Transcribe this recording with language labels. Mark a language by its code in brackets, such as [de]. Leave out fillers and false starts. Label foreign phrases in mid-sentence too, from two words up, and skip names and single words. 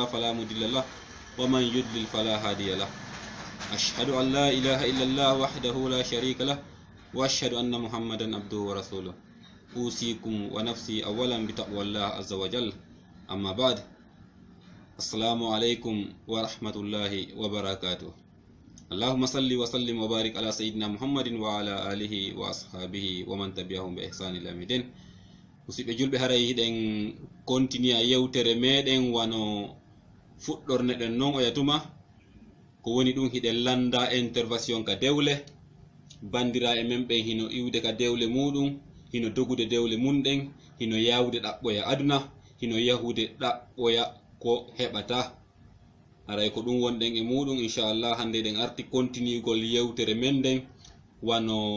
[ar] فلا مضل له ومن يضلل فلا هادي له أشهد أن لا إله إلا الله وحده لا شريك له وأشهد أن محمدا عبده ورسوله أوصيكم ونفسي أولا بتقوى الله عز وجل أما بعد السلام عليكم ورحمة الله وبركاته اللهم صل وسلم وبارك على سيدنا محمد وعلى آله وأصحابه ومن تبعهم بإحسان إلى يوم الدين. [ff] musidɓe julɓe haray hiɗen continue yewtere meɗen wano fuɗɗorne ɗen non o yatuma ko woni ɗum hiɗen landa intervention ka dewle bandira e men ɓen hino iwde ka dewle muɗum hino dogude dewle munɗen hino yawde ɗaɓɓoya aduna hino yahude ɗaɓɓoya ko heɓata haray ko ɗum wonɗen e muɗum inchallah hande ɗen arti continuigol yewtere men ɗen wano